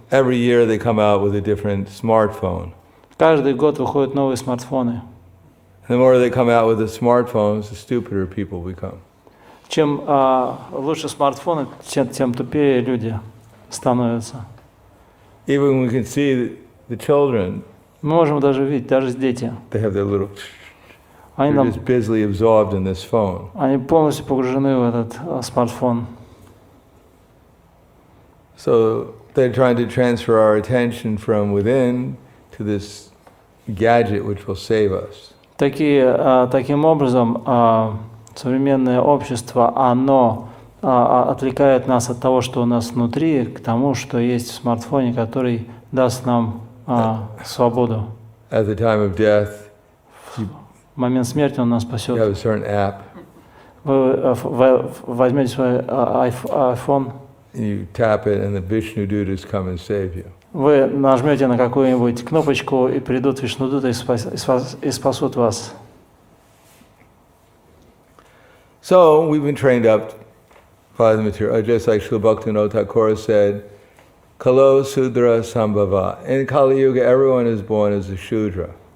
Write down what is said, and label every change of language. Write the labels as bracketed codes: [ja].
[en] Every year they come out with a different smartphone. [ru] Каждый год выходят новые смартфоны. [en] And the more they come out with the smartphones, the stupider people become. [ru] Чем лучше смартфоны, тем тупее люди становятся. [en] Even we can see the children. [ru] Мы можем даже видеть, даже дети. [en] They have their little. [ru] Они [en] They're just busily absorbed in this phone. [ru] Они полностью погружены в этот смартфон. [en] So they're trying to transfer our attention from within to this gadget which will save us. [ru] Таким образом, современное общество, оно отвлекает нас от того, что у нас внутри, к тому, что есть в смартфоне, который даст нам свободу. [en] At the time of death, [ru] В момент смерти он нас спасет. [en] you have a certain app. [ru] Вы возьмете свой iPhone, [en] You tap it, and the Vishnudutas come and save you. [ru] вы нажмете на какую-нибудь кнопочку, и придут Вишнудуты и спасут вас. [en] So we've been trained up by the material, just like Srila Bhaktivinoda Thakur said, [sa] Kalo Sudra Sambhava. [en] In Kali Yuga, everyone is born as a Shudra.